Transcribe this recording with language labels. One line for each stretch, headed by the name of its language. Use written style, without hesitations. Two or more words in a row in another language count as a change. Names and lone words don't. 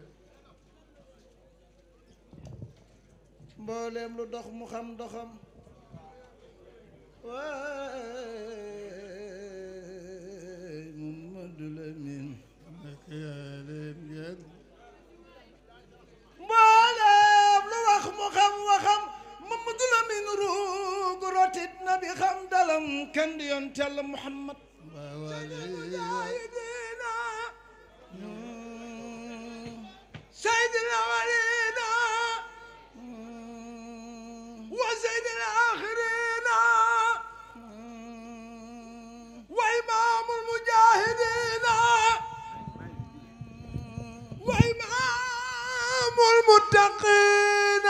Wolof: mboolem lu dox mu xam doxam waay Mamadou Lamine Makka yaa leen gën mboolem lu wax mu xam waxam Mamadou Lamine ruugu rotit na bi xam dalam kenn di yoon Yàlla Muhammad
Arabic: سيدنا ولينا وسيد الآخرين وإمام المجاهدين وإمام المتقين